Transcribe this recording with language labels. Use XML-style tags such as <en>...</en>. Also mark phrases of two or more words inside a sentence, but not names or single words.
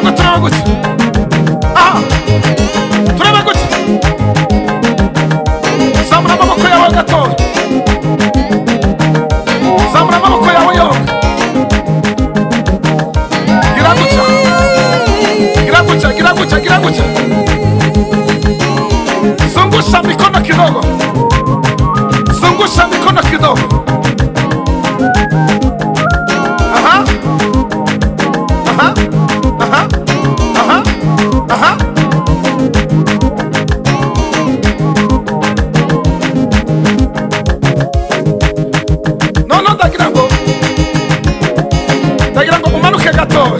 <rw>turaba gutya. Aha, turaba gutya. Zamura amaboko yawe gatoya. Zamura amaboko yawe yoga. Gira gutya. Gira gutya, gira gutya, gira gutya.</rw> <sw>Zungusha mikono kidogo. Zungusha mikono kidogo.</sw> <rw>Aha. Aha. Aha. Aha. Aha. No, ndagira ngo umanuke gatoya.</rw>